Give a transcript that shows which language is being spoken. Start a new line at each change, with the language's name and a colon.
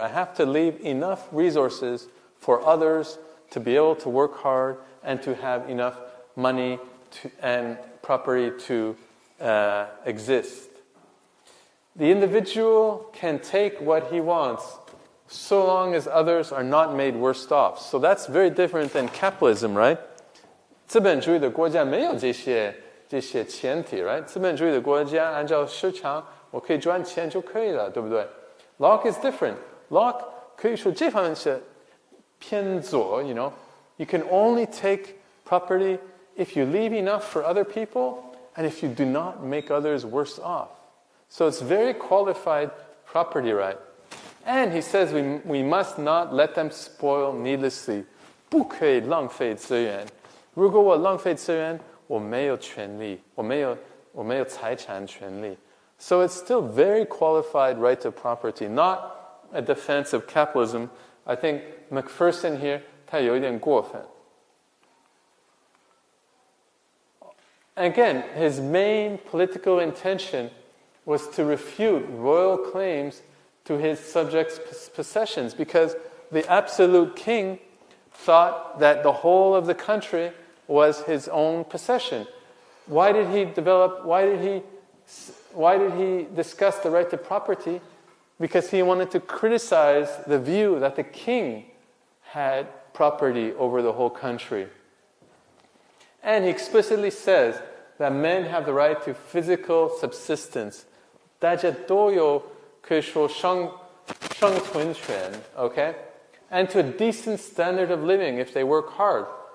English: I have to leave enough resources for others to be able to work hard and to have enough money and property to exist. The individual can take what he wants so long as others are not made worse off. So that's very different than capitalism, right?
Chinese: 资本主义的国家没有这些前提 right? 资本主义的国家按照市场我可以赚钱就可以了，对不对？
English: Locke is different. Locke
Chinese: 可以说这方面是偏左,
English: You can only take property if you leave enough for other people and if you do not make others worse off. So it's very qualified property right. And he says we must not let them spoil needlessly.
Chinese: 不可以浪费资源。如果我浪费资源，我没有权利，我没有财产权利。
English: So it's still very qualified right to property, not a defense of capitalism. I think Macpherson here,
Chinese: 他有一点过分。
English: Again, his main political intention was to refute royal claims to his subjects' possessions, because the absolute king thought that the whole of the country was his own possession. Why did he discuss the right to property? Because he wanted to criticize the view that the king had property over the whole country. And he explicitly says that men have the right to physical subsistence.
Chinese: 大家都有可以说生存权, okay?
English: And to a decent standard of living if they work hard.